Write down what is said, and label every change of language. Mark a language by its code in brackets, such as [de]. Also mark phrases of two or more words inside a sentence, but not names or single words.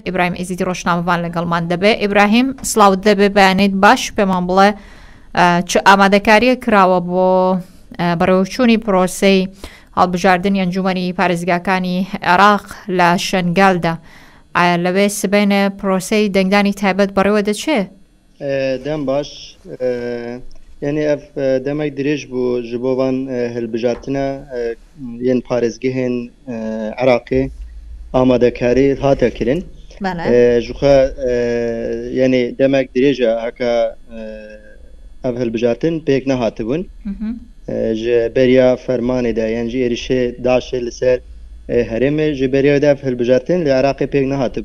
[ckb] ئیبراهیم ئێزیدی ڕۆژنامەوان لەگەڵمان دەبێ. ئیبراهیم سڵاوت دەبێ بەیانێت باش پێمان بڵێ چ ئامادەکاریە کراوە بۆ بەڕێوەچوونی پرۆسەی هەڵبژاردننی ئەنجومەنی پارێزگاکانی عێراق لە شنگالدا. ئایا لەوێ سبەینە پرۆسەی دەنگدانی تایبەت بەڕێوە دەچێت؟ [ku] دەم باش یعنی ئەف دەمێک درێژ بوو ji bo van hilbijartina yên parêzgehên Iraqê amadekarî hate kirin ji xwe yenê demek dirêj e heka ev hilbijartin pêk nehatibûn ji beriya fermanê de yan jî êrişê Daişê li ser herêmê ji beriya de ev hilbijartin li Iraqê pêk nehatibûn.